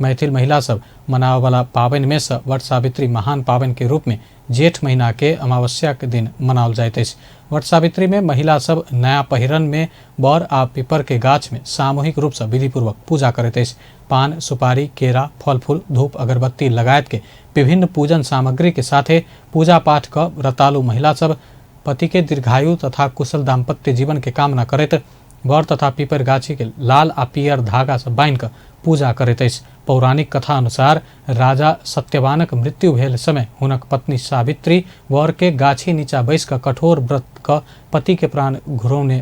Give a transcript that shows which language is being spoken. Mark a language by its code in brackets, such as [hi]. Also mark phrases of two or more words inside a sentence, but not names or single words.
[mai] मैथिल महिला सब मनावे वाला पाबनि में से वट सावित्री महान पाबनि के रूप में जेठ महीना के अमावस्या के दिन मनाओल जाइत अछि। वट सावित्री में महिला सब नया पहिरन में बर आ पीपर के गाछ में सामूहिक रूप से विधिपूर्वक पूजा करैत अछि। पान, सुपारी, केरा, फल फूल, धूप, अगरबत्ती लगायत के विभिन्न पूजन सामग्री के साथे पूजा पाठ क व्रतालु महिला सब पति के दीर्घायु तथा कुशल दाम्पत्य जीवन के कामना करैत बर तथा पीपर गाछी के लाल आ पियर धागा से बांधि क पूजा करैत अछि। पौराणिक कथा अनुसार राजा सत्यवानक मृत्यु भेल समय हुनक पत्नी सावित्री वर के गाछी नीचा बैस क कठोर व्रत क पति के प्राण घुरौने।